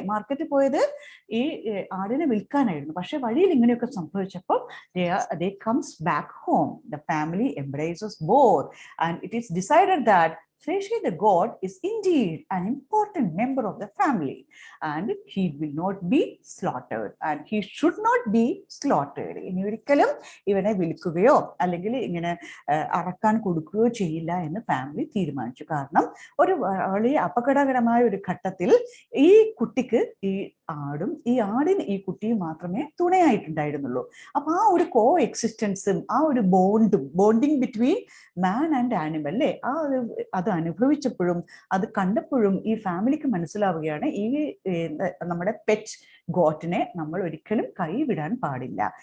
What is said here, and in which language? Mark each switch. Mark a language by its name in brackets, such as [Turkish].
[Malayalam] മാർക്കറ്റിൽ പോയത് ഈ ആടിനെ വിൽക്കാനായിരുന്നു. പക്ഷെ വഴിയിൽ ഇങ്ങനെയൊക്കെ സംഭവിച്ചപ്പോൾ [English] they comes back home. The family embraces both and it is decided that Zlateh the Goat is indeed an important member of the family and he will not be slaughtered and he should not be slaughtered. [Malayalam] ഇനി ഒരിക്കലും ഇവനെ വിൽക്കുകയോ അല്ലെങ്കിൽ ഇങ്ങനെ അറക്കാൻ കൊടുക്കുകയോ ചെയ്യില്ല എന്ന് family തീരുമാനിച്ചു. കാരണം ഒരു വളരെ അപകടകരമായ ഒരു ഘട്ടത്തിൽ ഈ കുട്ടിക്ക് ഈ ആടും ഈ ആടിന് ഈ കുട്ടിയും മാത്രമേ തുണയായിട്ടുണ്ടായിരുന്നുള്ളൂ. അപ്പൊ ആ ഒരു കോ എക്സിസ്റ്റൻസും ആ ഒരു [English] bonding between man and animal, [Malayalam] അല്ലേ, അത് അനുഭവിച്ചപ്പോഴും അത് കണ്ടപ്പോഴും ഈ ഫാമിലിക്ക് മനസ്സിലാവുകയാണ് ഈ നമ്മുടെ പെറ്റ് ഗോട്ടിനെ നമ്മൾ ഒരിക്കലും കൈവിടാൻ പാടില്ല.